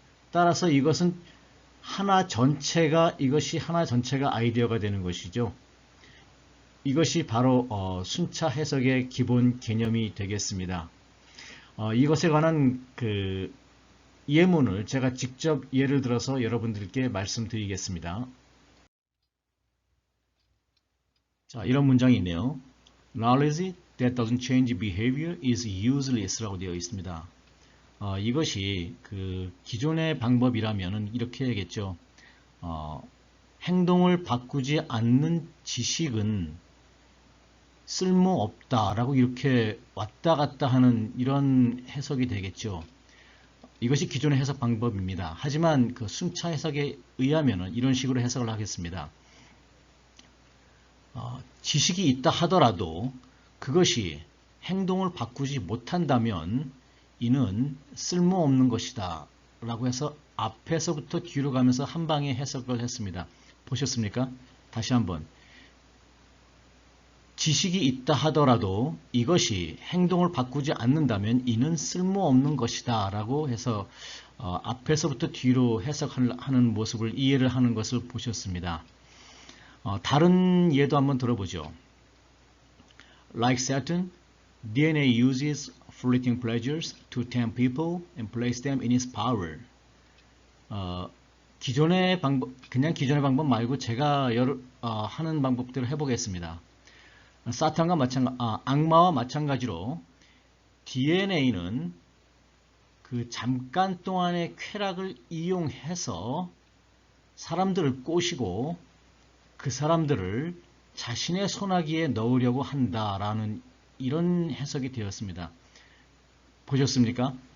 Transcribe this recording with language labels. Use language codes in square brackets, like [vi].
[ko] 따라서 이것이 하나 전체가 아이디어가 되는 것이죠. 이것이 바로 순차 해석의 기본 개념이 되겠습니다. 이것에 관한 그 예문을 제가 직접 예를 들어서 여러분들께 말씀드리겠습니다. 자, 이런 문장이 있네요. [en] Knowledge that doesn't change behavior is useless라고 [ko] 되어 있습니다. 이것이 그 기존의 방법이라면 이렇게 해야겠죠. 행동을 바꾸지 않는 지식은 쓸모없다라고 이렇게 왔다 갔다 하는 이런 해석이 되겠죠. 이것이 기존의 해석 방법입니다. 하지만 그 순차 해석에 의하면 이런 식으로 해석을 하겠습니다. 지식이 있다 하더라도 그것이 행동을 바꾸지 못한다면 이는 쓸모없는 것이다 라고 해서 앞에서부터 뒤로 가면서 한 방에 해석을 했습니다. 보셨습니까? 다시 한번 지식이 있다 하더라도 이것이 행동을 바꾸지 않는다면 이는 쓸모없는 것이다 라고 해서 앞에서부터 뒤로 해석하는 모습을 이해를 하는 것을 보셨습니다. 다른 예도 한번 들어보죠. [en] Like Saturn, DNA uses fleeting pleasures to tempt people and place them in its power. [ko] 기존의 방법, 그냥 기존의 방법 말고 제가 하는 방법대로 해보겠습니다. 사탄과 악마와 마찬가지로 DNA는 그 잠깐 동안의 쾌락을 이용해서 사람들을 꼬시고 그 사람들을 자신의 손아귀에 넣으려고 한다라는 이런 해석이 되었습니다. 보셨습니까?